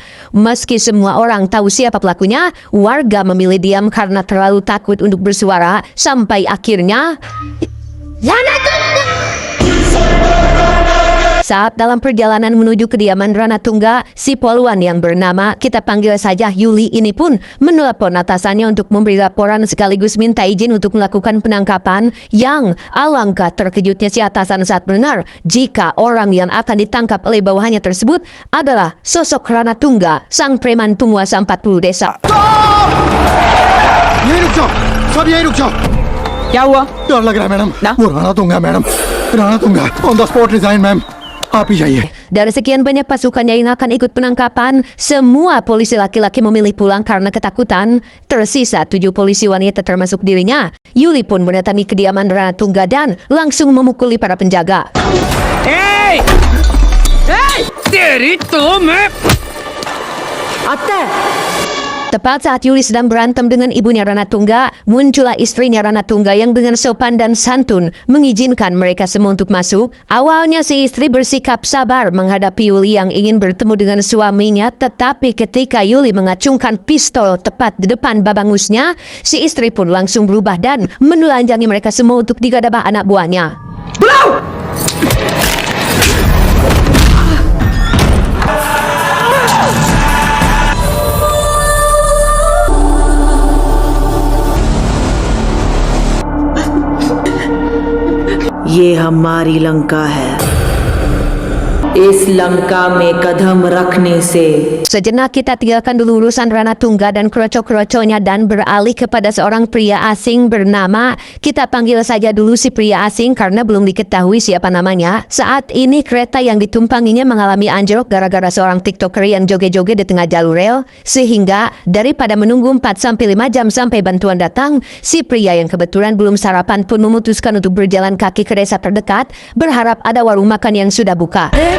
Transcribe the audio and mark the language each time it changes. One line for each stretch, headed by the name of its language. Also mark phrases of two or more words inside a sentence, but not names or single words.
Indonesian: Meski semua orang tahu siapa pelakunya, warga memilih diam karena terlalu takut untuk bersuara, sampai akhirnya saat dalam perjalanan menuju kediaman Ranatungga, si poluan yang bernama kita panggil saja Yuli ini pun menelepon atasannya untuk memberi laporan sekaligus minta izin untuk melakukan penangkapan. Yang alangkah terkejutnya si atasan saat benar jika orang yang akan ditangkap oleh bawahannya tersebut adalah sosok Ranatungga, sang preman penguasa 40 desa.
Hindi: यहीं रुक जाओ, सब यहीं रुक जाओ। क्या हुआ? डर लग रहा है मैडम। ना? वो राणा मैडम, राणा
English: on the spot
Hindi: रिजाइन मैम, आप ही जाइए।
Indonesian: Dari sekian banyak pasukannya yang akan ikut penangkapan, semua polisi laki-laki memilih pulang karena ketakutan. Tersisa 7 polisi wanita termasuk dirinya. Yuli pun mendatangi kediaman Ranatungga dan langsung memukuli para penjaga.
English: Hey! Hey!
Hindi: तेरी तो मैं अत्ते
Indonesian: Tepat saat Yuli sedang berantem dengan ibunya Ranatungga, muncullah istrinya Ranatungga yang dengan sopan dan santun mengizinkan mereka semua untuk masuk. Awalnya si istri bersikap sabar menghadapi Yuli yang ingin bertemu dengan suaminya, tetapi ketika Yuli mengacungkan pistol tepat di depan babangusnya, si istri pun langsung berubah dan menelanjangi mereka semua untuk digadabah anak buahnya.
Hindi: ये हमारी लंका है। इस लंका में कदम रखने से
Indonesian: Sejenak kita tinggalkan dulu urusan Ranatungga dan kroco-kroconya dan beralih kepada seorang pria asing bernama, kita panggil saja dulu si pria asing karena belum diketahui siapa namanya. Saat ini kereta yang ditumpanginya mengalami anjlok gara-gara seorang tiktoker yang joget-joget di tengah jalur rel, sehingga daripada menunggu 4-5 jam sampai bantuan datang, si pria yang kebetulan belum sarapan pun memutuskan untuk berjalan kaki ke desa terdekat, berharap ada warung makan yang sudah buka.